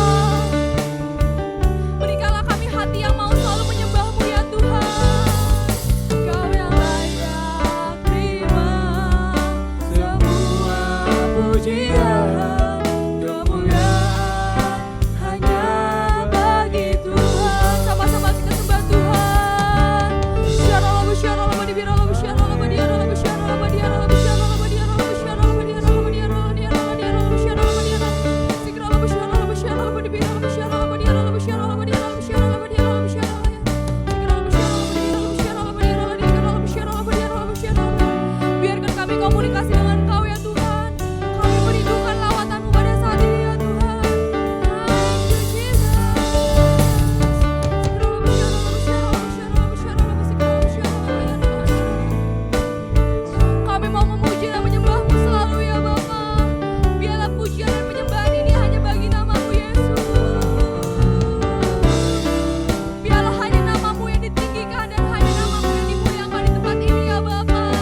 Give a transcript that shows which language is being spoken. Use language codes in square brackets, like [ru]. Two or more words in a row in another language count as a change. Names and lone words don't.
[id] Berikanlah kami hati yang mau selalu menyembah-Mu ya Tuhan. Kau yang layak terima semua pujian, kemuliaan hanya bagi Tuhan. Sama-sama kita sembah Tuhan. Syarallah syarallah dibirallah syarallah diarallah syarallah diarallah syarallah diarallah syarallah diarallah diarallah diarallah syarallah diarallah sikrallah syarallah syarallah dibirallah syarallah diarallah syarallah diarallah syarallah diarallah syarallah sikrallah syarallah diarallah diarallah syarallah diarallah syarallah. Biarkan kami komunikasi dengan Engkau ya Tuhan. Kami merindukan lawatan-Mu pada saat ini ya Tuhan. [en] Thank you Jesus. [id] Kami mau memuji dan menyembah-Mu selalu ya Bapa. Biarlah pujian dan penyembahan ini hanya bagi nama-Mu Yesus. Biarlah hanya nama-Mu yang ditinggikan dan hanya nama-Mu yang dimuliakan di tempat ini ya Bapa.